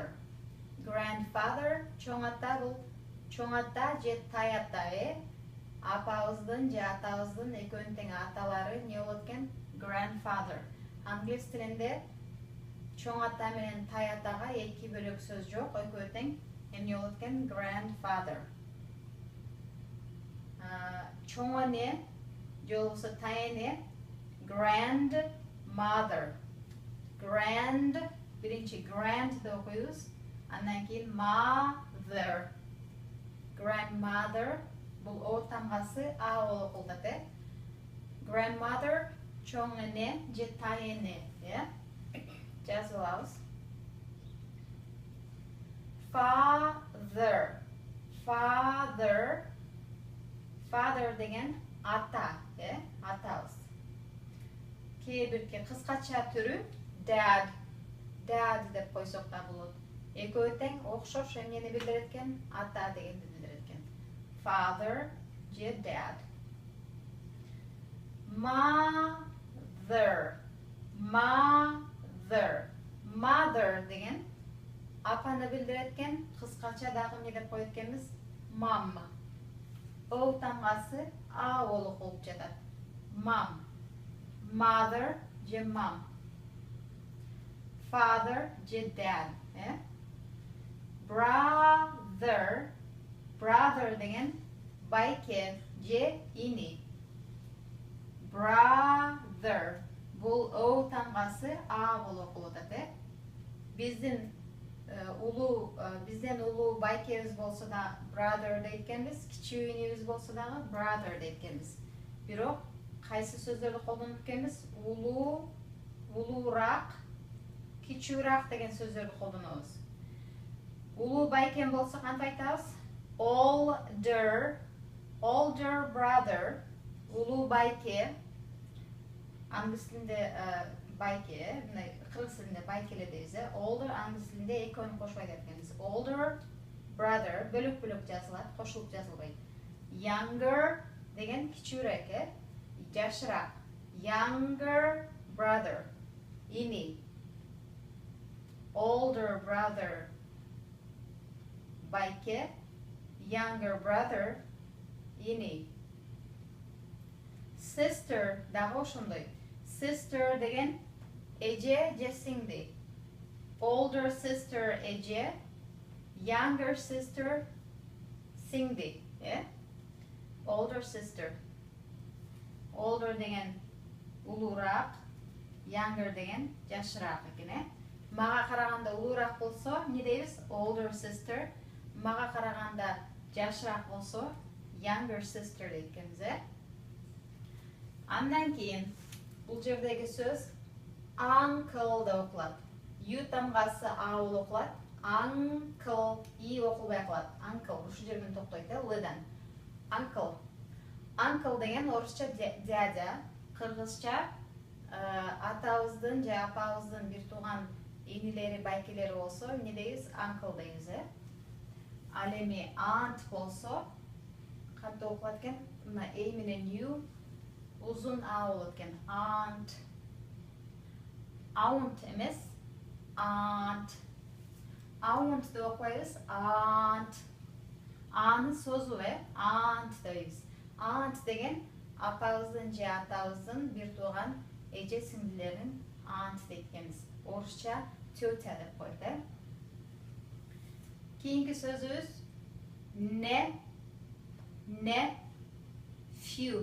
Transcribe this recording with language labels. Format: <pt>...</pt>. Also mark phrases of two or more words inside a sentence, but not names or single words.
<ky>Grandfather чоң ата бул чоң ата же тай ата, Апабыздын же атабыздын экөөнүн тең аталары не болот экен? Grandfather. Англис тилинде чоң ата менен тай атага эки бөлөк сөз жок, экөө тең эмне болот экен? Grandfather. Чоң эне же болбосо тай эне grandmother. Grand биринчи grand деп окуйбуз, андан кийин mother. Grandmother бул о тамгасы а болуп окулат, Grandmother чоң эне же тай эне, жазып алабыз. Father. Father деген ата, атабыз. Кээ бирки кыскача түрү dad. Dad деп койсок да болот. Экөө тең окшош эмнени билдирет экен? Ата дегенди билдирет экен. Father же dad. Mother деген апаны билдирет экен. Кыскача дагы эмне деп коет экенбиз? Mom. О тамгасы а болуп калып жатат.</ky> <en>Mom. Mother же mom.</en> <ky>Father же dad, Brother деген байке же ини. Brother бул о тамгасы а болуп окулат, Бизден улуу байкебиз болсо да brother дейт экенбиз, кичүү инибиз болсо дагы brother дейт экенбиз. Бирок кайсы сөздөрдү колдонуп экенбиз? Улуураак, кичүүраак деген сөздөрдү колдонобуз. Улуу байкем болсо кантип айтабыз?</ky> <en>Older brother,</en> <ky>улуу байке. Англис тилинде байке, кыргыз тилинде байкеле дейбиз, Older англис тилинде экөөнү кошпой деп экенбиз.</ky> <en>Older brother</en> <ky>бөлөк-бөлөк жазылат, кошулуп жазылбайт. Younger деген кичүүрөөк, жашыраак.</ky> <en>Younger brother, ини. Older brother, байке. Younger brother, ини.</en> <ky>Sister дагы ошондой. Sister деген эже же сиңди.</ky> <en>Older sister эже, younger sister сиңди, Older sister.</en> <ky>Older деген улуураак, younger деген жашыраак экен, Мага караганда улуураак болсо, эмне дейбиз?</ky> <en>Older sister.</en> <ky>Мага караганда жашыраак болсо,</ky> <en>younger sister</en> <ky>дейт экенбиз, Андан кийин бул жердеги сөз uncle деп окулат. Ю тамгасы а болуп окулат. Uncle и окулбай калат. Uncle ушу жерден токтойт, лыдан. Uncle деген орусча дядя, кыргызча ата атабыздын же апабыздын бир тууган инилери, байкелери болсо эмне дейбиз? Uncle дейбиз, Ал эми aunt болсо кантип окулат экен? Мына A менен U узун А болот экен.</ky> <en>Aunt. Aunt эмес, aunt.</en> <ky>Aunt деп окуйбуз. Aunt. Аны созуп, aunt дейбиз. Aunt деген апабыздын же атабыздын бир тууган эже сиңдилерин aunt дейт экенбиз. Орусча тетя деп коет, Кийинки сөзүбүз nephew.</ky>